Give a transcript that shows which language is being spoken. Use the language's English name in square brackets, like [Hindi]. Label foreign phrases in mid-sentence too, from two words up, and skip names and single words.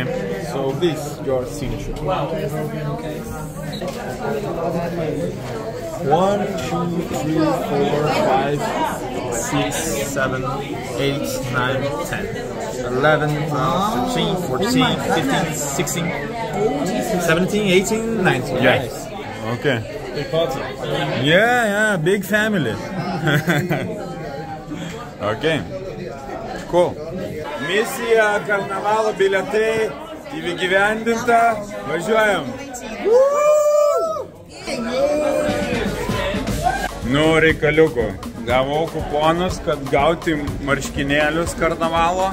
[English] So this, your signature. 1, 2, 3, 4, 5, 6, 7, 8, 9, 10, 11, 12, 13, 14, 15, 16, 17, 18, 19. Yes. Okay. Big party. Yeah, big family. Okay. Cool. [Lithuanian] Misija karnavalo bilietai įgyvendinta. Važiuojam. Nu, reikaliuku. Gavau kuponus, kad gauti marškinėlius karnavalo.